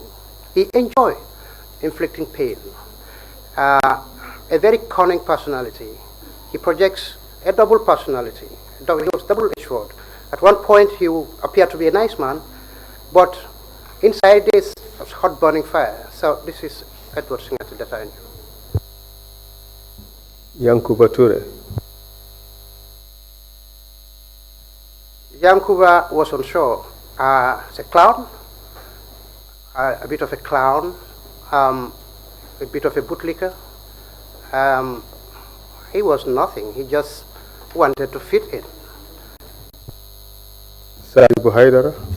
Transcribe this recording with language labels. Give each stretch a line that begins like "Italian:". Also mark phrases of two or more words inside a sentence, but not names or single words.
English: He enjoyed inflicting pain. A very cunning personality. He projects a double personality. He was double-edged sword. At one point, he appeared to be a nice man, but inside this was hot burning fire. So this is Edward Singate that I knew. Yankuba Ture. Yankuba was on show as a clown, a bit of a clown, a bit of a bootlicker. He was nothing. He just wanted to fit in. Sadibu Haidara.